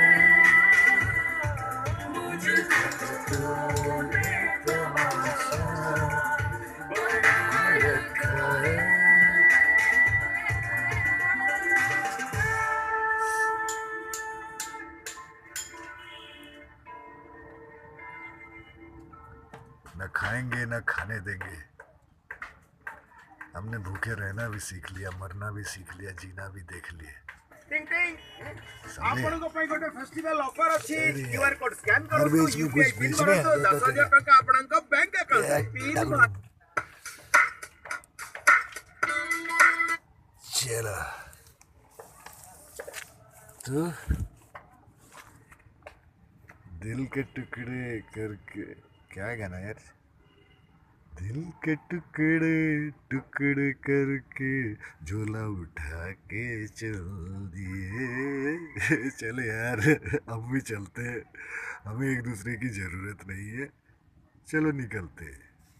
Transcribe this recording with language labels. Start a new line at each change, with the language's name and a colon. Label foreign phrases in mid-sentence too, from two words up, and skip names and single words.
Hindi: मुझको तूने तमाशा बना रखा है न खाएंगे न खाने देंगे हमने भूखे रहना भी सीख लिया मरना भी सीख लिया जीना भी देख लिए
Odia: ଆପଣଙ୍କ ପାଇଁ ଗୋଟେ
English: festival offer
Odia: ଅଛି
English: QR code scan
Hindi: हर
Odia: କରନ୍ତୁ
Hindi: बीच में
Odia: ୟୁପିଆଇ
Hindi: कुछ
Odia: ପିନ୍
Hindi: बेचना है
Odia: କରନ୍ତୁ 10,000 ଟଙ୍କା ଆପଣଙ୍କ
English: bank account PIN
Hindi: चलो तो दिल के टुकड़े करके क्या गाना यार दिल के टुकड़े टुकड़े करके झोला उठा के चल दिए चलो यार अब भी चलते हैं हमें एक दूसरे की ज़रूरत नहीं है चलो निकलते हैं